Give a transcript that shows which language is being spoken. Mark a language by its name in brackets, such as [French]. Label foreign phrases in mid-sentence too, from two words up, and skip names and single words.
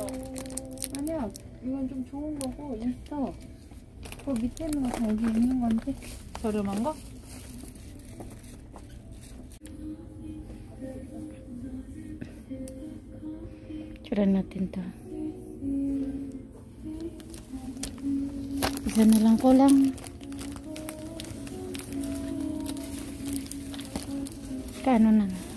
[Korean] 아니야 이건 좀 좋은 거고 있어. 그 밑에 있는 거 다 여기 있는 건데 저렴한 거? [Filipino] Tirahan natin to. Isa na lang ko lang. Kaano na?